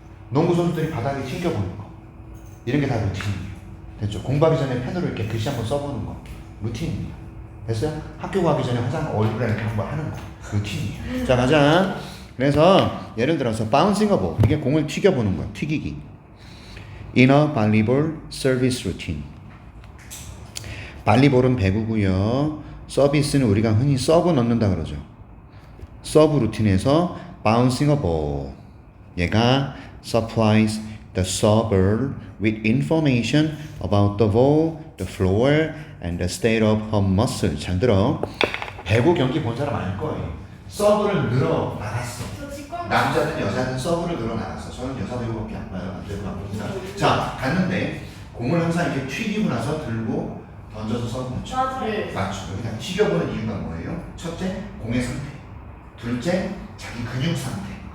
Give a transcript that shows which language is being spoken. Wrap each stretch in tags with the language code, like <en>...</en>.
<ko>농구 선수들이 바닥에 튕겨보는 거, 이런 게 다 루틴이에요. 됐죠? 공부하기 전에 펜으로 이렇게 글씨 한번 써보는 거, 루틴입니다. 됐어요? 학교 가기 전에 화장 얼굴에 이렇게 한번 하는 거, 루틴이에요. 자, 가자. 그래서 예를 들어서</ko> <en>bouncing a ball,</en> <ko>이게 공을 튀겨보는 거야, 튀기기.</ko> <en>In a volleyball service routine.</en> <ko>발리볼은 배구고요. 서비스는 우리가 흔히 서브 넣는다 그러죠. 서브 루틴에서</ko> <en>bouncing a ball,</en> <ko>얘가</ko> <en>supplies the server with information about the ball, the floor, and the state of her muscle.</en> <ko>잘 들어. 배구 경기 본 사람 알 거예요. 서브를 늘어 나갔어. 저 직관. 남자든 여자든 서브를 늘어 나갔어. 저는 여자 배구밖에 안 봐요. 남자 안 봅니다. 자, 갔는데 공을 항상 이렇게 튀기고 나서 들고 던져서 서브 넣죠. 맞아요. 맞죠. 그냥 튀겨보는 이유가 뭐예요? 첫째, 공의 상태. 둘째, 자기 근육 상태.</ko>